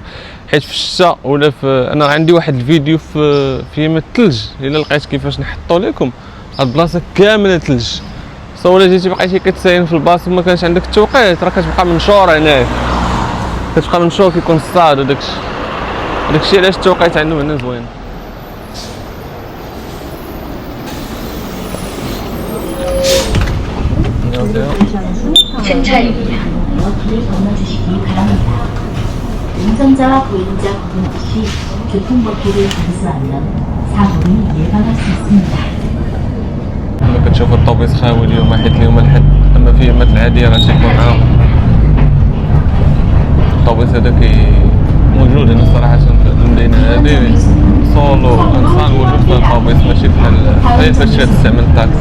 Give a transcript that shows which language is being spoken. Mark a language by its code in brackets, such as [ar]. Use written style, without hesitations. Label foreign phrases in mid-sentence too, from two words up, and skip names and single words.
[ar] حيت في الشتاء ولا انا عندي واحد الفيديو في يم الثلج، الا لقيت كيفاش نحطو لكم هاد البلاصه كامله ثلج. ولا جيتي بقيتي كتساين في الباص وما كانش عندك التوقيت، راه كتبقى منشور هنايا، كتبقى منشور كيكون الصاد وداكشي علاش التوقيت عندهم هنا زوين. [ko] 승차입니다. 길을 건너주시기 바랍니다. 운전자와 보행자 구분 없이 교통법규를 준수하면 사고를 예방할 수 있습니다. [ar] لما كتشوف الطوبيس خاوي اليوم حيت اليوم الحد، اما في ايامات العاديه راه تيكون معاهم. الطوبيس هذا موجود هنا صراحه في المدينه هذه. سولو انسان موجود في الطوبيس، ماشي بحال فاش تستعمل الطاكسي.